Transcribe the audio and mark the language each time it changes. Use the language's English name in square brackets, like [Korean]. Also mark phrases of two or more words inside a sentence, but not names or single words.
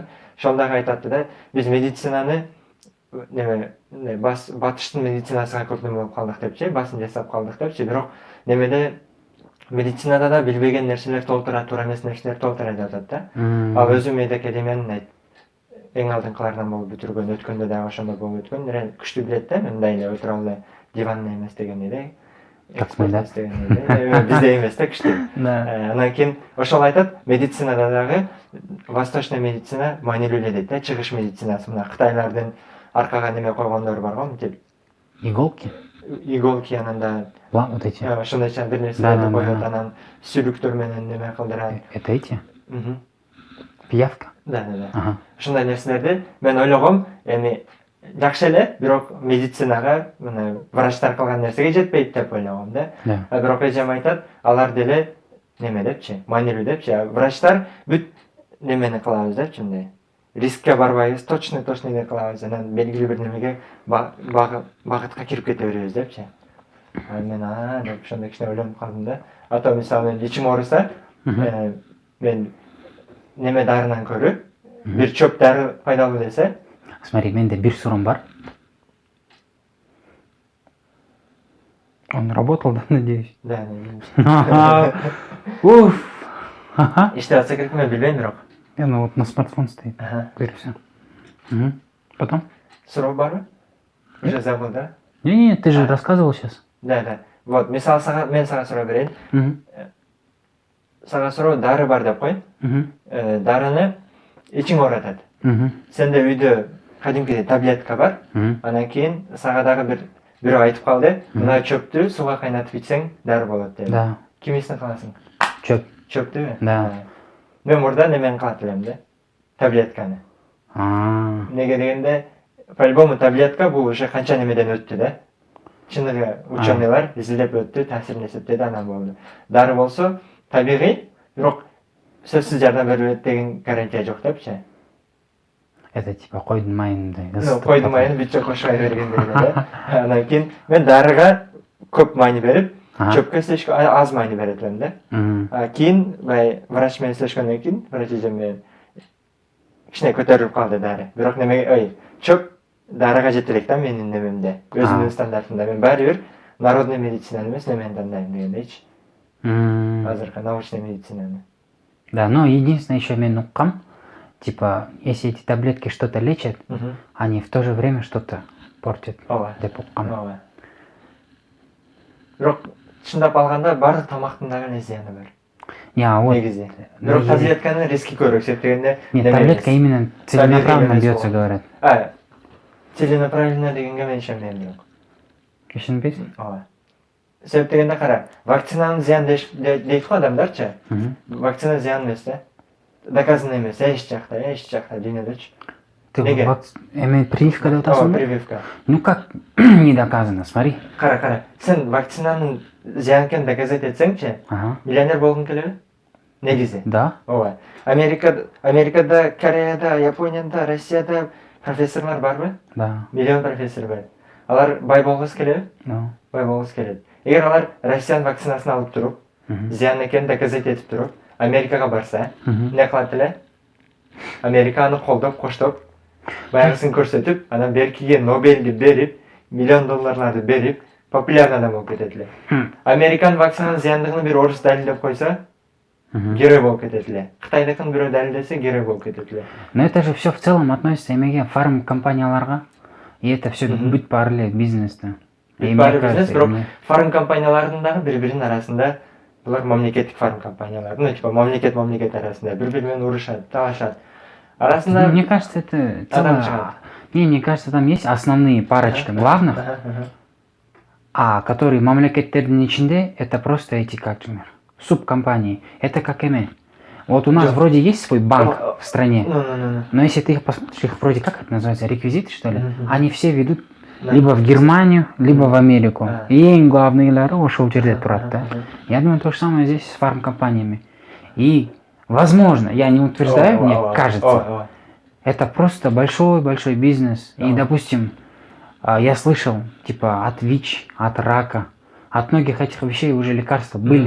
[Kyrgyz] Ошол дагы айтатты да, биз медицинаны батыштын медицинасына көп неме болуп калдык депчи, басым жасап калдык депчи, бирок немеде медицинада да билбеген нерселер толтура, туура эмес нерселер толтура деп атат да. Ал өзү медик академиянын эң алдыңкыларынан болуп бүтүргөн, өткөндө дагы ошондо болуп өткөн, күчтүү билет да, мындай эле отура эле диванный эмес дегендей да. [Russian] Как мы, да? [Kyrgyz] Бизде эмес да күчтүү. Да. Анан кийин ошол айтат, медицинада дагы восточный медицина маанилүү эле дейт да, чыгыш медицинасы. Мына Кытайлардын аркага неме койгондору бар го, мынтип [Russian] Иголки? [Kyrgyz] иголки анан да [Russian] Вот эти. [Kyrgyz] ошондойча бир Да, нерселерди да, коет, да. анан сүлүктөр менен неме кылдырат. [Russian] Это эти? Мгм. Пиявка? Да. Ага. [Kyrgyz] Ушундай нерселерди мен ойлогом, эми жакшы эле, бирок медицинага мына врачтар кылган нерсеге жетпейт деп ойлогом да. Да. Бирок эжем айтат, алар деле неме депчи, маанилүү депчи. Врачтар бүт немени кылабыз депчи, мындай. Рискке барбайбыз, точно эле кылабыз. Анан белгилүү бир немеге багытка кирип кете беребиз депчи. Мен деп ошондой кичине ойлонуп калдым да. Ата мисалы мен ичим ооруса, мен неме дарынан көрү, бир чөп дары пайдалуу десе, Смотри, менде бир суроом бар. [Russian] Он работал, да, надеюсь? да, Уф. Ага. [Kyrgyz] иштеп атса керек, мен билбейм бирок. [Russian] Ну вот на смартфон стоит. Теперь все. Потом? [Kyrgyz] Суроо барбы? [Russian] Уже забыл, да? Не, ты же рассказывал сейчас. Да. Вот, [Kyrgyz] мисалы мен сага суроо берейин. Сага суроо дары бар деп кой. Дарыны ичиң ооратат. Сенде үйдө кадимкидей таблетка бар. Анан кийин сага дагы бирөө айтып калды, мына чөптү сууга кайнатып ичсең дары болот деп. Да. Кимисин кыласың? Чөп. Чөптүбү? Да. Мен мурда немени кылат элем да. Таблетканы. Неге дегенде, по-любому таблетка бул уже канча немеден өттү да. Чын эле ученыйлар изилдеп өттү, таасирин эсептеди, анан болду. Дары болсо табигый, бирок сөзсүз жардам берет деген гарантия жок депчи. Это типа койдун майындай. Койдун майын бүт кошпой бергендей да. Анан кийин мен дарыга көп маани берип, чөпкө слишком аз маани берет элем да. Кийин врач менен сүйлөшкөндөн кийин, врач эжем менен кичине көтөрүлүп калды дары. Бирок неме, чөп дарыга жете элек да менин немемде, өзүмдүн стандартымда. Мен баары бир народный медицинаны эмес, немени тандайм дегендейчи. Азыркы научный медицинаны. Да, [Russian] но единственное еще [Kyrgyz] мен уккам, [Russian] типа, если эти таблетки что-то лечат, они в то же время что-то портят. [Kyrgyz] Деп уккам. Бирок чындап алганда баардык тамактын дагы зыяны бар. Вот. Негизи. Бирок таблетканын риски көбүрөөк, себебинде [Russian] Нет, таблетка именно целенаправленно бьется, говорят. [Kyrgyz] Целенаправленно дегенге мен ишенбейм бирок. Ишенбейсиң? Ооба. Себеп дегенде кара, вакцинанын зыяны дейт го адамдарчы. Вакцина зыян эмес да. Доказано эмес, эч жакта дүйнөдөчү. Эми прививка деп атасың? Прививка. [Russian] Ну как не доказано, смотри. [Kyrgyz] Кара, сен вакцинанын зыян экенин доказать этсеңчи, миллионер болгуң келеби? Негизи. Да. Ооба. Америкада, Кореяда, Японияда, Россияда профессорлор барбы? Да. Миллион профессор бар. Алар бай болгусу келеби? Да. Бай болгусу келет. Эгер алар Россиянын вакцинасын алып туруп, зыян экенин доказать этип туруп, Америкага барса, эмне кылат эле? Америка аны колдоп, коштоп, баягысын көрсөтүп, анан беркиге Нобелди берип, миллион долларларды берип, популярный адам болуп кетет эле. Американын вакцинанын зыяндыгын бир орус далилдеп койсо, герой болуп кетет эле. Кытайдыкын бирөө далилдесе, герой болуп кетет эле. [Russian] Но это же все в целом относится [Kyrgyz] эмеге фармкомпанияларга. [Russian] И это все [Kyrgyz] бүт баары эле бизнес-то. Баары бизнес, бирок фарм компаниялардын дагы бири-биринин арасында булар мамлекеттик фарм компаниялар. [Russian] Ну, типа [Kyrgyz] мамлекет арасында бири-бири менен урушат, талашат. Арасында [Russian] Мне кажется, это мне кажется, там есть основные парочка главных, которые [Kyrgyz] мамлекеттердин ичинде, [Russian] это просто эти, как же, субкомпании. Это как эме. Вот у нас вроде есть свой банк в стране, но если ты их посмотришь, их вроде как это называется, реквизиты, что ли, они все ведут либо в Германию, либо в Америку. [Kyrgyz] И ең главныйлары ошол жерде турат, да. [Russian] Я думаю, то же самое здесь с фармкомпаниями. И, возможно, я не утверждаю, мне кажется, это просто большой-большой бизнес. И, допустим, я слышал, типа, от ВИЧ, от рака, от многих этих вещей уже лекарства были.